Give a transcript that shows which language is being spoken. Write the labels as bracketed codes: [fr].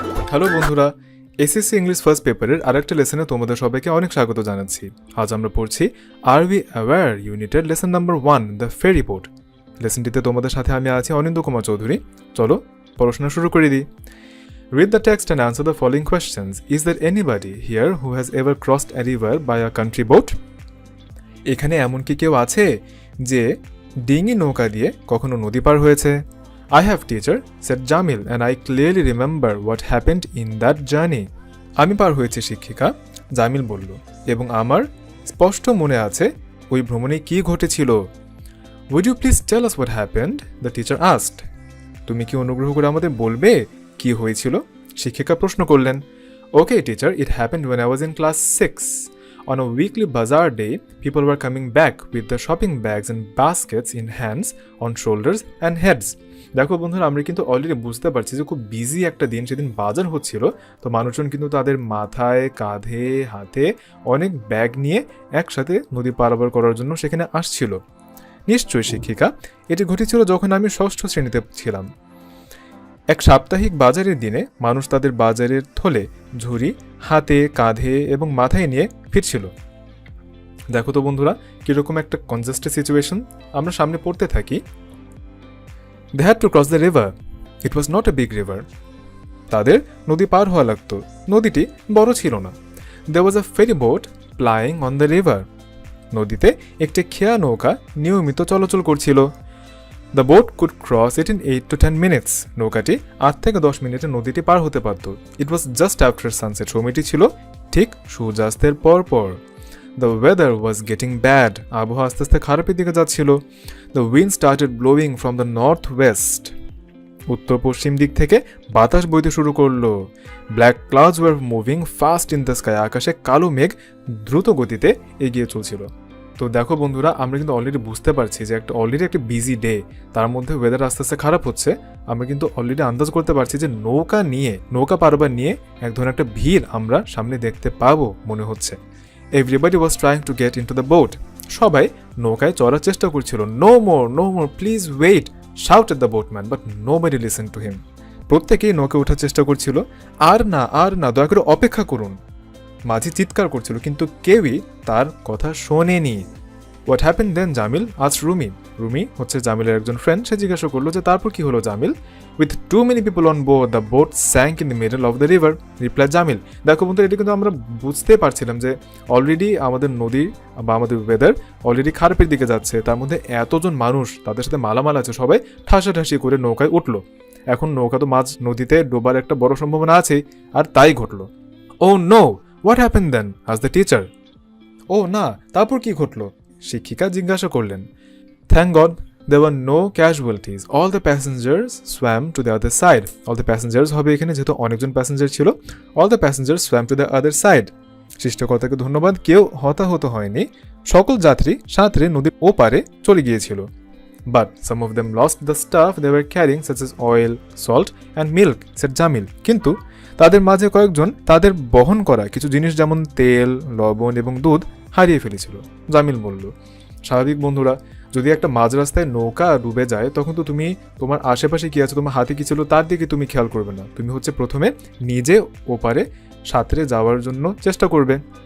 [bn] Hello বন্ধুরা, SSC English first পেপারের আরেকটা লেসনে তোমাদের সবাইকে অনেক স্বাগত জানাচ্ছি। আজ আমরা পড়ছি আর উই অ্যাওয়্যার ইউনিটের lesson number 1, the ferry boat. লেসনটিতে তোমাদের সাথে আমি আছি অনিন্দ কুমার চৌধুরী। চলো পড়াশোনা শুরু করে দিই। [en] Read the text and answer the following questions. Is there anybody here who has ever crossed a river by a country boat? [bn] এখানে এমন কি কেউ আছে যে ডিঙি নৌকা দিয়ে কখনো নদী পার হয়েছে? [en] I have, teacher, said Jamil, and I clearly remember what happened in that journey. [bn] আমি পার হয়েছি শিক্ষিকা, জামিল বলল, এবং আমার স্পষ্ট মনে আছে ওই ভ্রমণে কি ঘটেছিল। [en] Would you please tell us what happened? The teacher asked. [bn] তুমি কি অনুগ্রহ করে আমাদের বলবে কি হয়েছিল? শিক্ষিকা প্রশ্ন করলেন। [en] Okay, teacher, it happened when I was in class 6. On a weekly bazaar day, people were coming back with the shopping bags and baskets in hands, on shoulders and heads. [bn] দেখো বন্ধুরা, আমরা কিন্তু অলরেডি বুঝতে পারছি যে খুব busy একটা দিন, সেদিন বাজার হচ্ছিল। তো মানুষজন কিন্তু তাদের মাথায়, কাঁধে, হাতে অনেক ব্যাগ নিয়ে একসাথে নদী পারাপার করার জন্য সেখানে আসছিল। নিশ্চয়ই শিক্ষিকা, এটি ঘটেছিল যখন আমি 6ষ্ঠ শ্রেণীতে ছিলাম। এক সাপ্তাহিক বাজারের দিনে মানুষ তাদের বাজারের থলে, ঝুড়ি হাতে, কাঁধে এবং মাথায় নিয়ে ফিরছিল। দেখো তো বন্ধুরা, কীরকম একটা কনজেস্টেড সিচুয়েশন। আমরা সামনে পড়তে থাকি। [en] They had to cross the river. It was not a big river. [bn] তাদের নদী পার হওয়া লাগতো। নদীটি বড় ছিল না। [en] There was a ferry boat plying on the river. [bn] নদীতে একটি খেয়া নৌকা নিয়মিত চলাচল করছিল। [en] The boat could cross it in 8 to 10 minutes. [bn] নৌকাটি 8 থেকে 10 মিনিটে নদীটি পার হতে পারত। [en] It was just after sunset. [bn] সময়টি ছিল ঠিক সূর্যাস্তের পর। [en] The weather was getting bad. [bn] আবহাওয়া আস্তে আস্তে খারাপের দিকে যাচ্ছিল। [en] The wind started blowing from the northwest. [bn] উত্তর পশ্চিম দিক থেকে বাতাস বইতে শুরু করলো। [en] Black clouds were moving fast in the sky. [bn] আকাশে কালো মেঘ দ্রুত গতিতে এগিয়ে চলছিল। তো দেখো বন্ধুরা, আমরা কিন্তু অলরেডি বুঝতে পারছি যে অলরেডি একটা বিজি ডে, তার মধ্যে ওয়েদার আস্তে আস্তে খারাপ হচ্ছে। আমরা কিন্তু অলরেডি আন্দাজ করতে পারছি যে নৌকা পারাবার নিয়ে এক ধরনের একটা ভিড় আমরা সামনে দেখতে পাবো মনে হচ্ছে। [en] Everybody was trying to get into the boat. [bn] সবাই নৌকায় চড়ার চেষ্টা করছিল। [en] No more, please wait, shouted the boatman, but nobody listened to him. [bn] প্রত্যেকেই নৌকায় ওঠার চেষ্টা করছিল। আর না, দয়া করে অপেক্ষা করুন, মাঝি চিৎকার করছিল, কিন্তু কেউই তার কথা শোনেনি। [en] What happened then, Jamil? asked Rumi. [bn] Rumi হচ্ছে জামিলের একজন ফ্রেন্ড। সে জিজ্ঞাসা করলো যে তারপর কি হলো Jamil? [en] With too many people on board, the boat sank in the middle of the river, replied Jamil. [bn] দেখো বন্ধু, এটা কিন্তু আমরা বুঝতে পারছিলাম যে অলরেডি আমাদের নদী বা আমাদের ওয়েদার অলরেডি খারাপের দিকে যাচ্ছে। তার মধ্যে এতজন মানুষ, তাদের সাথে মালামাল আছে, সবাই ঠাসাঠাসি করে নৌকায় উঠলো। এখন নৌকা তো মাঝ নদীতে ডোবার একটা বড় সম্ভাবনা আছে, আর তাই ঘটলো। [en] Oh no! What happened then? asked the teacher. [bn] ও না, তারপর কি ঘটলো? শিক্ষিকা জিজ্ঞাসা করলেন। [en] Thank God, there were no casualties. All the passengers swam to the other side. All the passengers [bn] হবে এখানে, যেহেতু অনেকজন প্যাসেঞ্জার ছিল। [en] All the passengers swam to the other side. [bn] সৃষ্টিকর্তাকে ধন্যবাদ, কেউ হতাহত হয়নি। সকল যাত্রী সাঁতরে নদীর ওপারে চলে গিয়েছিল। [en] But some of them lost the stuff they were carrying, such as oil, salt and milk, said Jamil. [bn] কিন্তু তাদের মাঝে কয়েকজন তাদের বহন করা কিছু জিনিস, যেমন তেল, লবণ এবং দুধ হারিয়ে ফেলেছিল। জামিল বলল, স্বাভাবিক বন্ধুরা, যদি একটা মাঝ রাস্তায় নৌকা ডুবে যায়, তখন তো তুমি তোমার আশেপাশে কি আছে, তোমার হাতে কি ছিল, তার দিকে তুমি খেয়াল করবে না। তুমি হচ্ছে প্রথমে নিজে ওপারে সাঁতরে যাওয়ার জন্য চেষ্টা করবে।